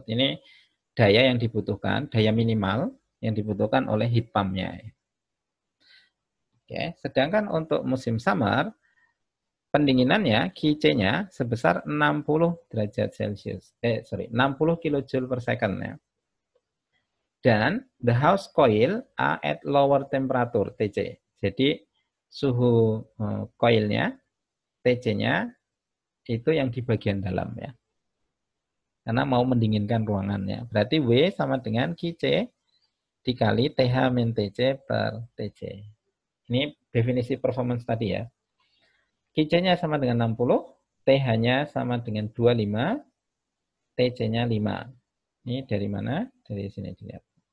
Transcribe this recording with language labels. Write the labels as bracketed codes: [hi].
[id] Ini daya yang dibutuhkan, daya minimal yang dibutuhkan oleh heat pump-nya. Oke, sedangkan untuk musim summer, pendinginannya, QC-nya sebesar 60 derajat Celcius. 60 kJ per second ya. Dan [en] the house coil are at lower temperature, TC. [id] Jadi suhu coilnya, TC-nya itu yang di bagian dalam ya. Karena mau mendinginkan ruangannya. Berarti W sama dengan QC dikali TH min TC per TC. Ini definisi performance tadi ya. QC-nya sama dengan 60, TH-nya sama dengan 25, TC-nya 5. Ini dari mana? Dari sini dilihat.